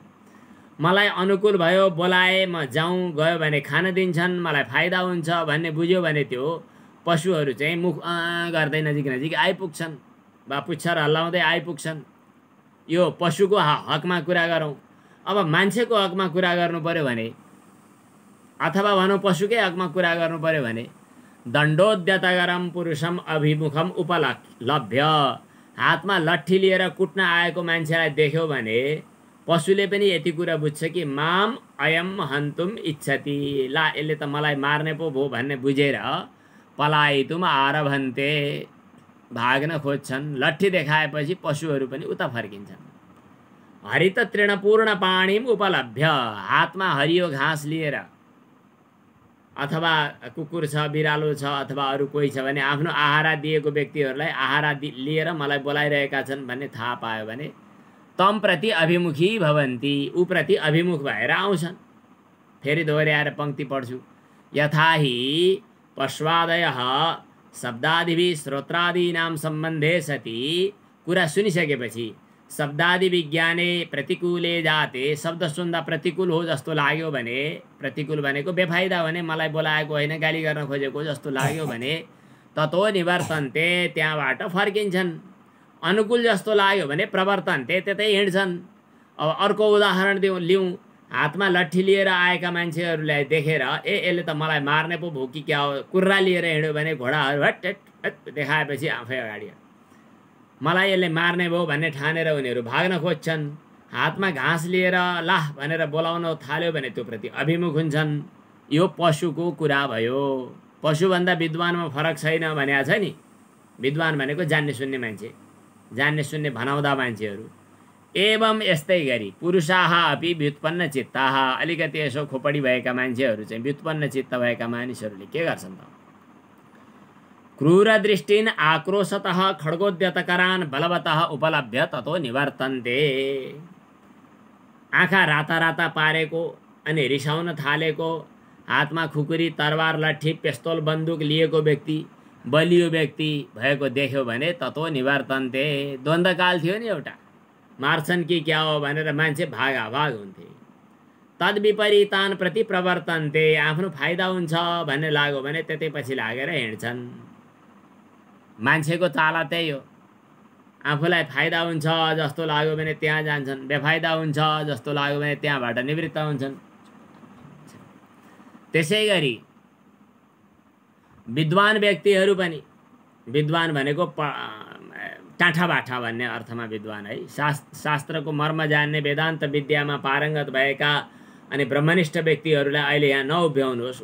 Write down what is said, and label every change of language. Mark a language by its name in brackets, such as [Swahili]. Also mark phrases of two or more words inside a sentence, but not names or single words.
[Nepali] मलाई अनुकूल भयो बोलाए म जाउँ गयो भने खान दिन्छन्, मलाई फाइदा हुन्छ भन्ने बुझ्यो भने त्यो पशुहरू चाहिँ मुख गर्दै नजिक नजिक आइपुग्छन् वा पुच्छर हल्लाउँदै आइपुग्छन्। यो पशुको हकमा कुरा गरौँ। अब मान्छेको हकमा कुरा गर्नु पर्यो भने अथवा भनौँ पशुकै हकमा कुरा गर्नु पर्यो भने [Sanskrit] दण्डोद्यतगरम पुरुषम अभिमुखम उपलभ्य। [Nepali] हातमा लट्ठी लिएर कुट्न आएको मान्छेलाई देख्यो भने पशुले पनि यति कुरा बुझ्छ कि [Sanskrit] माम अयम हन्तुम इच्छति, [Nepali] ला यसले त मलाई मार्ने पो भो भन्ने बुझेर [Sanskrit] पलायितुम आरभन्ते, [Nepali] भाग्न खोज्छन्। लट्ठी देखाएपछि पशुहरू पनि उता फर्किन्छन्। [Sanskrit] हरित तृणपूर्ण पाणिम उपलभ्य। [Nepali] हातमा हरियो घाँस लिएर अथवा कुकुर छ बिरालो छ अथवा अरू कोही छ भने आफ्नो आहारा दिएको व्यक्तिहरूलाई आहारा लिएर मलाई बोलाइरहेका छन् भन्ने थाहा पायो भने [Sanskrit] तम प्रति अभिमुखी भवन्ति, [Nepali] ऊ प्रति अभिमुख भएर आउँछन्। फेरि दोहोऱ्याएर पंक्ति पढ्छु। [Sanskrit] यथा हि पश्वादयः शब्दादिभिः श्रोत्रादीनां सम्बन्धे सति। [Nepali] कुरा सुनिसकेपछि [Sanskrit] शब्दादि विज्ञाने प्रतिकूले जाते, [Nepali] शब्द सुन्दा प्रतिकूल हो जस्तो लाग्यो भने, प्रतिकूल भनेको बेफाइदा भने मलाई बोलाएको होइन गाली गर्न खोजेको जस्तो लाग्यो भने [Sanskrit] ततो निवर्तन्ते, [Nepali] त्यहाँबाट फर्किन्छन्। अनुकूल जस्तो लाग्यो भने प्रवर्तन्ते, त्यतै हिँड्छन्। अब अर्को उदाहरण लिउँ। हातमा लट्ठी लिएर आएका मान्छेहरूलाई देखेर यसले त मलाई मार्ने पो भो कि क्या हो, कुर्रा लिएर हिँड्यो भने घोडाहरू हट हट देखाएपछि आफै अगाडि मलाई यसले मार्ने भयो भन्ने ठानेर उनीहरू भाग्न खोज्छन्। हातमा घाँस लिएर लाह भनेर बोलाउन थाल्यो भने त्यो प्रति अभिमुख हुन्छन्। यो पशुको कुरा भयो। पशुभन्दा विद्वानमा फरक छैन भनेको छ नि। विद्वान भनेको जान्ने सुन्ने मान्छे, जान्ने सुन्ने भनाउँदा मान्छेहरू। [Sanskrit] एवं [Nepali] यस्तै गरी [Sanskrit] पुरुषाः अपि व्युत्पन्न चित्ताः। [Nepali] अलिकति यसो खोपडी भएका मान्छेहरू चाहिँ व्युत्पन्न चित्त भएका मानिसहरूले के गर्छन् त? [Sanskrit] क्रूर दृष्टिन आक्रोशतः खड्गोद्यतकरान बलवतः उपलभ्य ततो निवर्तन्ते। [Nepali] आँखा राता राता पारेको अनि रिसाउन थालेको, हातमा खुकुरी तरवार लट्ठी पेस्तोल बन्दुक लिएको व्यक्ति, बलियो व्यक्ति भएको देख्यो भने [Sanskrit] ततो निवर्तन्ते। [Nepali] द्वन्द्वकाल थियो नि एउटा, मार्छन् कि क्या हो भनेर मान्छे भागाभाग हुन्थे। [Sanskrit] तद विपरीतान प्रति प्रवर्तन्ते। [Nepali] आफ्नो फाइदा हुन्छ भन्ने लाग्यो भने त्यतै पछि लागेर हिँड्छन्। मान्छेको चाला त्यही हो। आफूलाई फाइदा हुन्छ जस्तो लाग्यो भने त्यहाँ जान्छन्, बेफाइदा हुन्छ जस्तो लाग्यो भने त्यहाँबाट निवृत्त हुन्छन्। त्यसै गरी विद्वान व्यक्तिहरू पनि, विद्वान भनेको टाँठाबाठा भन्ने अर्थमा विद्वान है, शास्त्रको मर्म जान्ने, वेदान्त विद्यामा पारङ्गत भएका अनि ब्रह्मनिष्ठ व्यक्तिहरूलाई अहिले यहाँ नउभ्याउनुहोस्।